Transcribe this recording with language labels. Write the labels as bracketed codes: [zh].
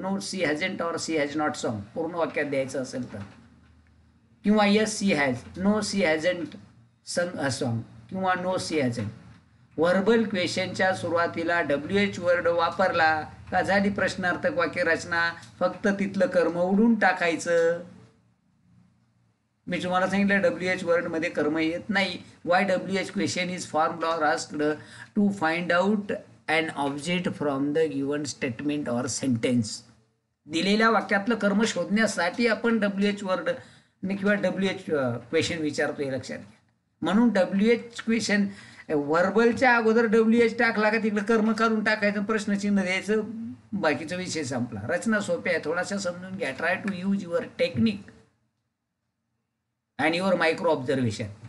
[en] no she hasn't or she has not song [mr] पूर्ण वाक्यात द्यायचं असेल तर, [en] किंवा yes she has, no she hasn't sung a song, किंवा no she hasn't. [mr] व्हर्बल क्वेश्चनच्या सुरुवातीला WH वर्ड वापरला का झाली प्रश्नार्थक वाक्य रचना. फक्त तिथलं कर्म उडून टाकायचं. मी तुम्हाला सांगितलं WH वर्डमध्ये कर्म येत नाही. [en] Why WH question is formed or asked to find out an object from the given statement or sentence. [mr] दिलेल्या वाक्यातलं कर्म शोधण्यासाठी आपण WH वर्ड किंवा WH क्वेश्चन विचारतो हे लक्षात घ्या. म्हणून WH क्वेश्चन व्हर्बलच्या अगोदर WH टाकला का तिकडे कर्म काढून टाकायचं, प्रश्नचिन्ह द्यायचं, बाकीचा विषय संपला. रचना सोपी आहे, थोडासा समजून घ्या. [en] Try to use your technique and your micro observation.